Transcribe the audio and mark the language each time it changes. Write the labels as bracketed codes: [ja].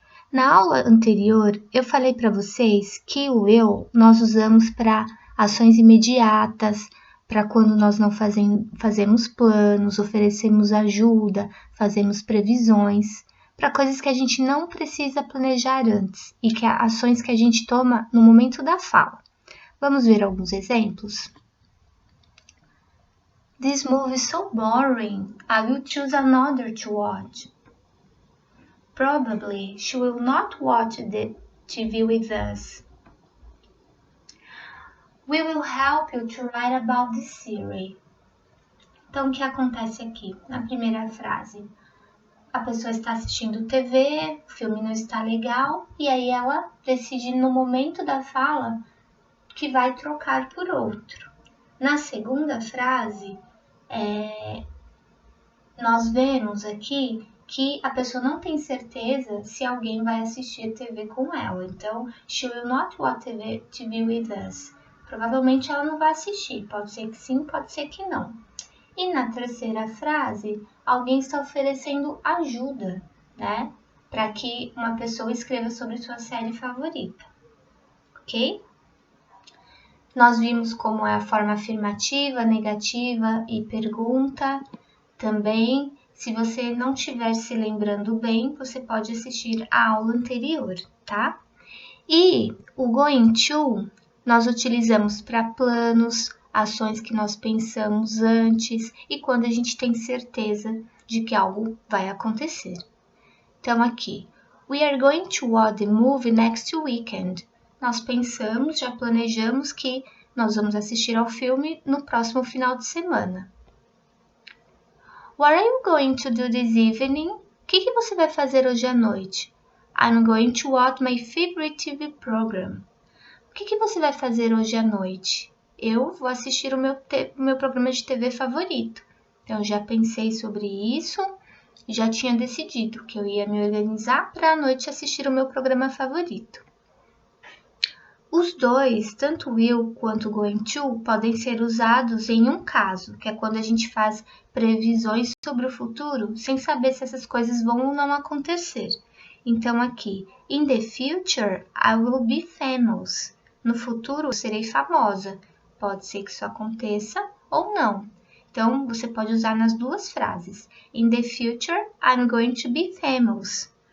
[pt] Na aula anterior, eu falei para vocês que o will nós usamos para ações imediatas, para quando nós não fazemos planos, oferecemos ajuda, fazemos previsões, para coisas que a gente não precisa planejar antes e que ações que a gente toma no momento da fala. Vamos ver alguns exemplos? [en] This movie is so boring. I will choose another to watch. Probably she will not watch the TV with us. We will help you to write about this series. [pt] Então, o que acontece aqui na primeira frase? A pessoa está assistindo TV, o filme não está legal, e aí ela decide no momento da fala que vai trocar por outro. Na segunda frase, nós vemos aqui que a pessoa não tem certeza se alguém vai assistir TV com ela. [en] Então, she will not watch TV with us. [pt] Provavelmente ela não vai assistir. Pode ser que sim, pode ser que não. E na terceira frase, alguém está oferecendo ajuda, né? Para que uma pessoa escreva sobre sua série favorita. Ok? Nós vimos como é a forma afirmativa, negativa e pergunta. Também, se você não estiver se lembrando bem, você pode assistir a aula anterior, tá? E o going to, nós utilizamos para planos, ações que nós pensamos antes e quando a gente tem certeza de que algo vai acontecer. Então, aqui, [en] we are going to watch the movie next weekend. [pt] Nós pensamos, já planejamos que nós vamos assistir ao filme no próximo final de semana. [en] What are you going to do this evening? [pt] O que você vai fazer hoje à noite? [en] I'm going to watch my favorite TV program. [pt] O que você vai fazer hoje à noite? Eu vou assistir o meu programa de TV favorito. Então, já pensei sobre isso e já tinha decidido que eu ia me organizar para à noite assistir o meu programa favorito. Os dois, tanto will quanto going to, podem ser usados em um caso, que é quando a gente faz previsões sobre o futuro sem saber se essas coisas vão ou não acontecer. Então, aqui, [en] in the future, I will be famous. [pt] No futuro, eu serei famosa. Pode ser que isso aconteça ou não. Então, você pode usar nas duas frases. [en] In the future, I'm going to be famous.